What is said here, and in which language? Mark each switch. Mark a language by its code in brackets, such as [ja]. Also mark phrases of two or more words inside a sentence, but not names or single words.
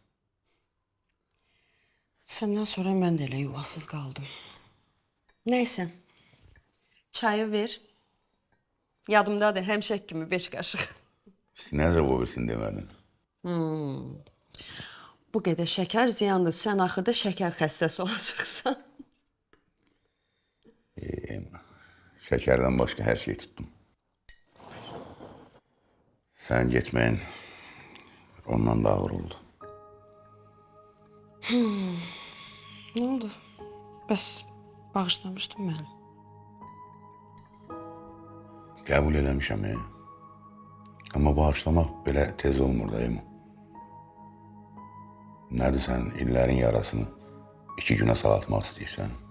[az] Səndən sonra mən də elə yuvasız qaldım. Nəysə, çayı ver. Yadımdadır, həmişək kimi 5 qaşıq. [tr] Siz ne cevap versin demedin. [az] Bu qədər şəkər ziyandır, sən axırda şəkər xəstəsi olacaqsan. [tr] Şekerden başka her şeyi tuttum. Sen gitmeyin. Ondan da ağır oldu. [az] Nə oldu? Bəs bağışlamışdın məni. Kabul eləmişəm. Ama bağışlamak belə tez olmur değil mi? Nədir [tr] sen illerin yarasını 2 güne [az] sağaltmaq istəyirsən?